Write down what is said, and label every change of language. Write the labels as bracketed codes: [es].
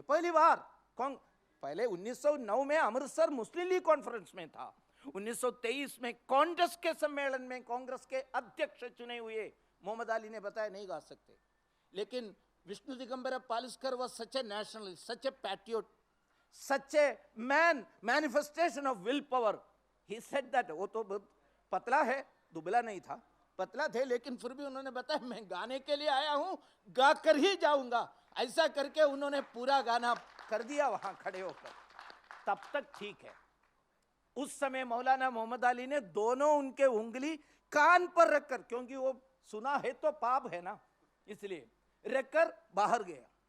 [hi] पहली बार पहले 1909 में अमृतसर मुस्लिम लीग कॉन्फ्रेंस में था। 1923 में कांग्रेस के सम्मेलन में कांग्रेस के अध्यक्ष चुने हुए मोहम्मद अली ने बताया नहीं गा सकते। [en] लेकिन Vishnu Digambar Paluskar was such a nationalist, such a patriot, such a manifestation of willpower. He said that [hi] वो तो पतला है, दुबला नहीं था, पतला थे, लेकिन फिर भी उन्होंने बताया मैं गाने के लिए आया हूं, गा कर ही जाऊंगा। ऐसा करके उन्होंने पूरा गाना कर दिया वहां खड़े होकर। तब तक ठीक है। उस समय मौलाना मोहम्मद अली ने दोनों उनके उंगली कान पर रखकर, क्योंकि वो सुना है तो पाप है ना, इसलिए रखकर बाहर गया।